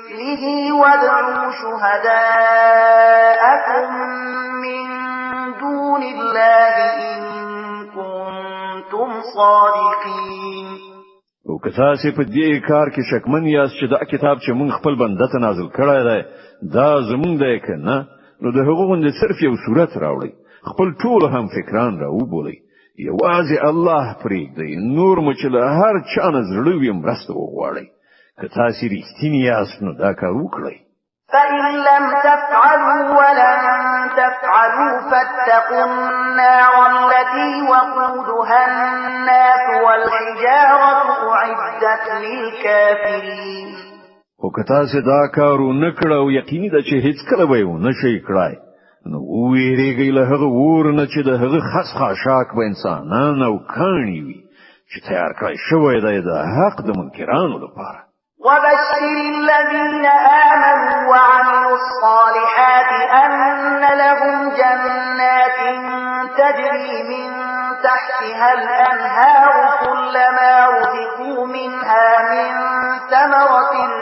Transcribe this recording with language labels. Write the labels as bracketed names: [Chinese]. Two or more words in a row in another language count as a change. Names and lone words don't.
[Arabic] به وادعوا شهداءكم من دون الله إن كنتم صادقين. [Pashto] او که تاسو په دې کار کې شکمن یاست چې دا کتاب چې مونږ خپل بنده ته نازل کړی دی دا زمونږ دی که نه نو د هغو غوندې صرف یو صورت راوړئ خپل ټول هم فکران راوبولئ یوازې الله پرېږدئ نور مو چې له هر چا نه زړه وي مرسته وغواړئ که تاسو رښتینی یاست نو دا کار وکړئ. [Arabic] فإن لم تفعلوا ولن تفعلوا فاتقوا النار التي وقودها الناس والحجارة أعدت للكافرين. [Pashto] خو که تاسو دا کار ونه کړو او یقیني ده چې هیڅ کله به یې ونه شئ کړای نو وویریږئ له هغه اور نه چې د هغه خس خاشاک به انسانان او کاڼي وي چې تیار کړی شوی دی د حق د منکرانو لپاره. [Arabic] وبشر الذين آمنوا وعملوا الصالحات أن لهم جنات تجري من تحتها الأنهار كلما رزقوا منها من ثمرة